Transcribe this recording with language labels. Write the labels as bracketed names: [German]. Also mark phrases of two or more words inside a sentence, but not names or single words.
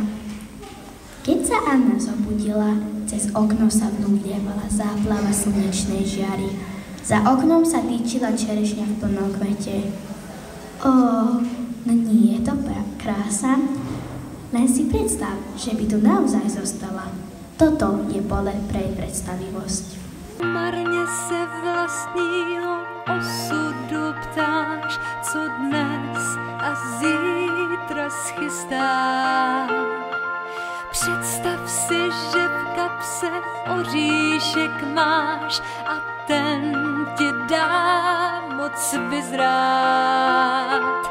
[Slovak] Keď sa Anna zobudila, cez okno sa v ňu vlievala záplava slnečnej žiary. Za oknom sa týčila čerešňa v plnom kvete. No nie je to krása? Len si predstav, že by tu naozaj zostala. Toto je pole pre predstavivosť. [Czech] Marně se vlastního osudu ptáš, co dnes a zítra schystá. Představ si, že v kapse oříšek máš a ten ti dá moc vyzrát.